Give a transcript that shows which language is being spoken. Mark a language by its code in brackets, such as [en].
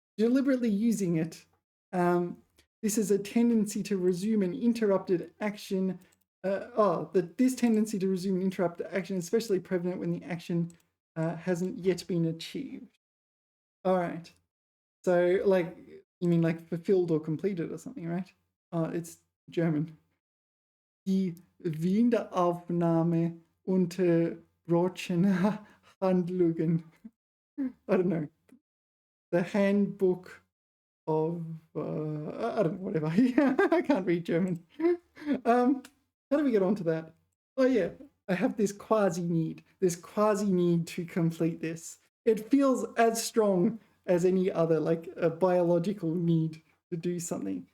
[en] Deliberately using it. This is a tendency to resume an interrupted action. This tendency to resume an interrupted action is especially prevalent when the action hasn't yet been achieved. All right. So, like, you mean like fulfilled or completed or something, right? It's German. [de] Die Wiederaufnahme unterbrochener Handlungen. [en] I don't know. The handbook of I don't know, whatever. I can't read German. How do we get onto that? Oh yeah, I have this quasi need to complete this. It feels as strong as any other, like a biological need to do something.